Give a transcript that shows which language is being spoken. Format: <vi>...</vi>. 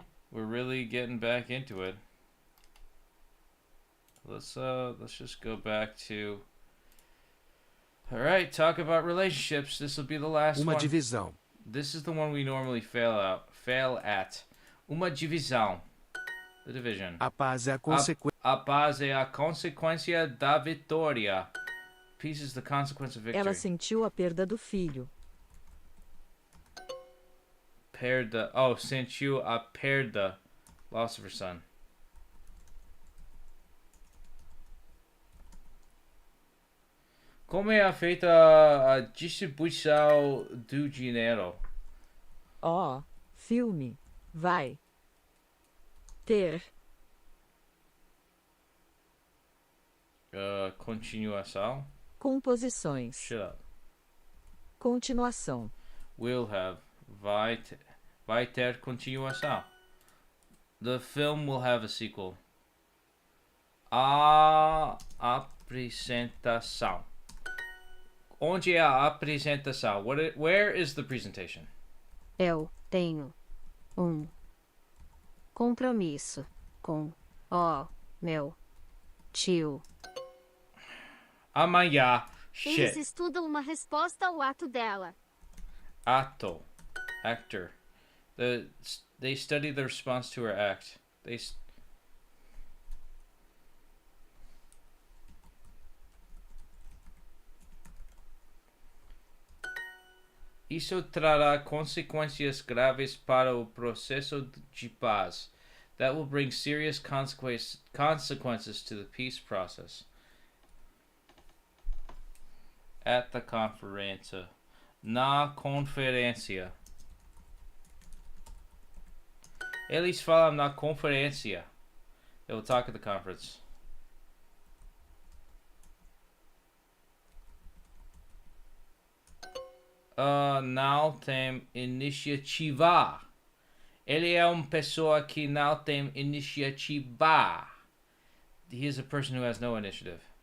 <en>We're really getting back into it. Let's just go back to. All right, talk about relationships. This will be the last</en> <pt>Uma</pt> <en>one.</en> <pt>divisão.</pt> <en>This is the one we normally fail at.</en> <pt>Uma divisão.</pt> <en>The division.</en> <pt>A paz é a consequência. A paz é a consequência da vitória.</pt> <en>Peace is the consequence of victory.</en> <pt>Ela sentiu a perda do filho. Perda. Sentiu a perda.</pt> <en>Loss of her son.</en> <pt>Como é feita a distribuição do dinheiro? Filme. Vai. Ter. Continuação. Composições.</pt> <en>Shut up.</en> <pt>Continuação.</pt> <en>Will have.</en> <pt>Vai ter continuação.</pt> <en>The film will have a sequel.</en> <pt>A apresentação. Onde é a apresentação?</pt> <en>Where is the presentation?</en> <pt>Eu tenho compromisso com meu tio. Amanhã. Eles</pt> <en>Shit.</en> <pt>estudam uma resposta ao ato dela.</pt> <en>Actor. They study the response to her act.</en> <pt>Isso trará consequências graves para o processo de paz.</pt> <en>That will bring serious consequences to the peace process. At the</en> <pt>conferência. Na conferência. Eles falam na conferência.</pt> <en>They will talk at the conference.</en> <pt>Não tem iniciativa. Ele é uma pessoa que não tem iniciativa.</pt> <en>He is a person who has no initiative.</en>